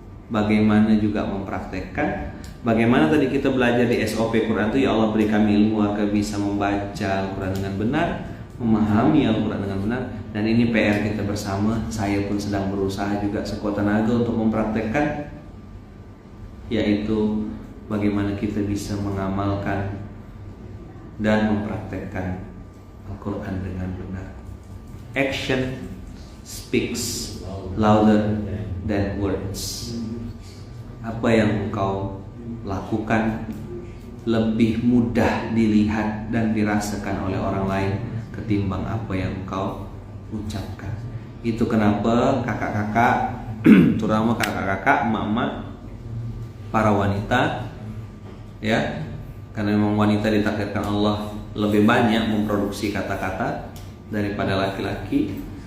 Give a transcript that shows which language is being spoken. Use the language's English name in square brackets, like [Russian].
[Indonesian] bagaimana juga mempraktekkan. Bagaimana tadi kita belajar di SOP Quran itu, ya Allah beri kami ilmu agar bisa membaca Al-Quran dengan benar, memahami Al-Quran dengan benar. Dan ini PR kita bersama. Saya pun sedang berusaha juga sekuat tenaga untuk mempraktekkan, yaitu bagaimana kita bisa mengamalkan dan mempraktekkan Al-Quran dengan benar. [English] Action speaks louder than words. [Indonesian] Apa yang engkau lakukan lebih mudah dilihat dan dirasakan oleh orang lain ketimbang apa yang engkau ucapkan. Itu kenapa kakak-kakak, terutama kakak-kakak, emak-emak, para wanita, ya, karena memang wanita ditakdirkan Allah lebih banyak memproduksi kata-kata daripada laki-laki.